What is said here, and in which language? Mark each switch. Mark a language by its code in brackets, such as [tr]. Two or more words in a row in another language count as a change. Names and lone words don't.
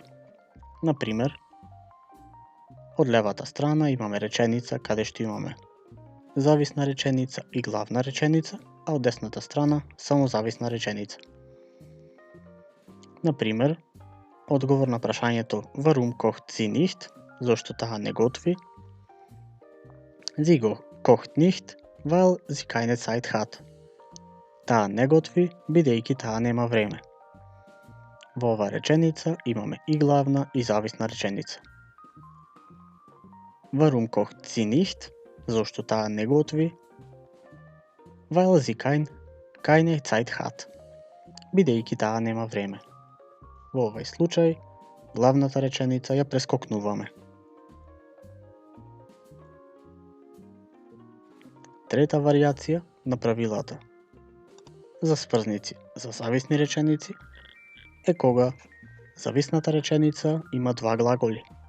[mk] Например, од левата страна имаме реченица каде што имаме зависна реченица и главна реченица, а од десната страна само зависна реченица. Например, одговор на прашањето [de] Warum kocht sie nicht? [mk] Зошто таа не готви? [de] Sie kocht nicht, weil sie keine Zeit hat. [mk] Таа не готви, бидејќи таа нема време. Во оваа реченица имаме и главна и зависна реченица. [de] Warum kocht sie nicht? [mk] Зошто таа не готви? [de] Weil sie keine Zeit hat. [mk] Бидејќи таа нема време. Во овој случај, главната реченица ја прескокнуваме. Трета варијација на правилата за сврзници за зависни реченици е кога зависната реченица има два глаголи.